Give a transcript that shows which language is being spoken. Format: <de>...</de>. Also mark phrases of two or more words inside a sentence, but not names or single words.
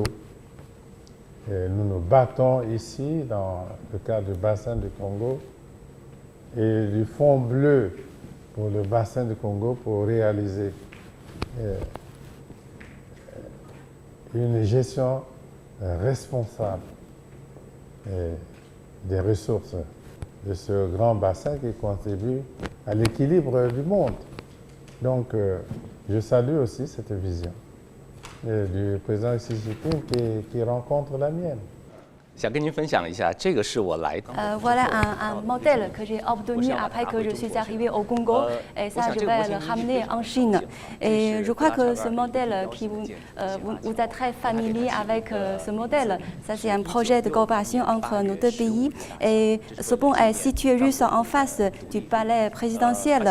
<fr>Nous nous battons ici, dans le cadre du bassin du Congo, et du Fonds bleu pour le bassin du Congo pour réaliser une gestion responsable des ressources de ce grand bassin qui contribue à l'équilibre du monde. Donc, je salue aussi cette vision du président Xi Jinping qui rencontre la mienne.</fr> <zh>想跟您分享一下，这个是我来。</zh> <fr>Voilà un modèle que j'ai obtenu après que je suis arrivée au Congo et ça je vais le ramener en Chine. Et je crois que ce modèle qui vous êtes très familier avec ce modèle, ça c'est un projet de coopération entre nos deux pays et ce pont est situé juste en face du palais présidentiel.</fr>